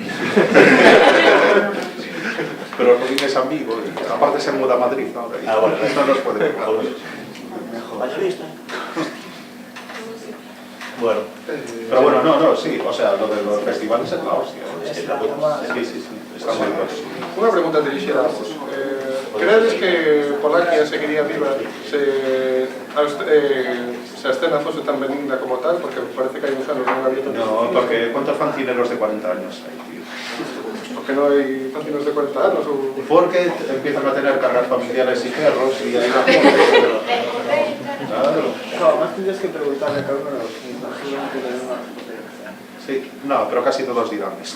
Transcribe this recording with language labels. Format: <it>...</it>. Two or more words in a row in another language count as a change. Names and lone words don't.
<es>Pero Rubín es amigo, y aparte se muda a Madrid ahora. Ah, bueno, no nos puede pegar. Vaya vista. Bueno, pero bueno, no, sí, o sea, lo de los festivales es la hostia. Sí, está muy bien.</es> <gl>Unha pregunta dirixida a vos. Credes que Polaquia seguiría viva se a escena fose tan benigna como tal? Porque parece que hai uns anos non había tanto...</gl> <es>No, porque ¿cuántos fanzineros de 40 años hay, tío? Porque no hay fanzineros de</es> <gl>40 anos ou...</gl> <es>Porque empiezan a tener cargas familiares y perros y hay una... Claro. No, más tendrías que preguntarle a cada uno de los que imagino que le den una respuesta. Sí, no, pero casi todos dirán esto.</es>